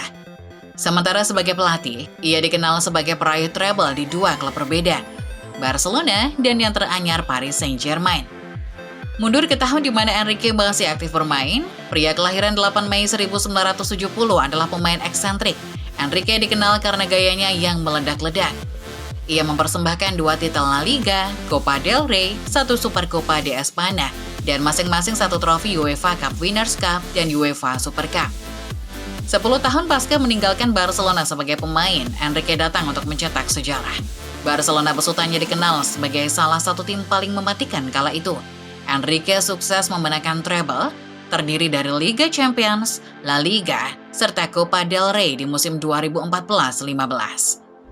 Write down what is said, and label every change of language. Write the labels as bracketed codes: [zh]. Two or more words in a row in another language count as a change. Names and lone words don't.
[id] Sementara sebagai pelatih, ia dikenal sebagai peraih treble di dua klub berbeda, Barcelona dan yang teranyar Paris Saint-Germain. Mundur ke tahun di mana Enrique masih aktif bermain, pria kelahiran 8 Mei 1970 adalah pemain eksentrik. Enrique dikenal karena gayanya yang meledak-ledak. Ia mempersembahkan 2 titel La Liga, Copa del Rey, 1 Super Copa de España, dan masing-masing 1 trofi UEFA Cup Winners' Cup dan UEFA Super Cup. 10 tahun pasca meninggalkan Barcelona sebagai pemain, Enrique datang untuk mencetak sejarah. Barcelona besutannya dikenal sebagai salah satu tim paling mematikan kala itu. Enrique sukses memenangkan treble, terdiri dari Liga Champions, La Liga, serta Copa del Rey di musim 2014-15.